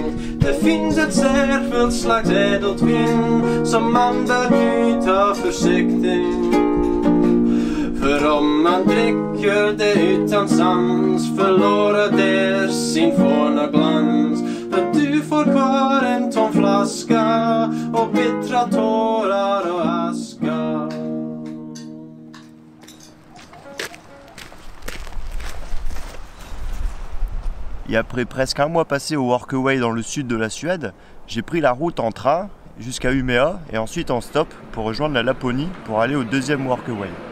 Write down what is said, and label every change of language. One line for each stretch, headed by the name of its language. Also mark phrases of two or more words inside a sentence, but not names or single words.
Swedish: Det finns ett särskilt slags ädelt vin som man bör nyta försiktigt. För om man dricker det utan sans förlorar det sin forna glans. För du får kvar en tom flaska och bittra tårar och aska.
French: Et après presque un mois passé au Workaway dans le sud de la Suède, j'ai pris la route en train jusqu'à Umeå et ensuite en stop pour rejoindre la Laponie pour aller au deuxième Workaway.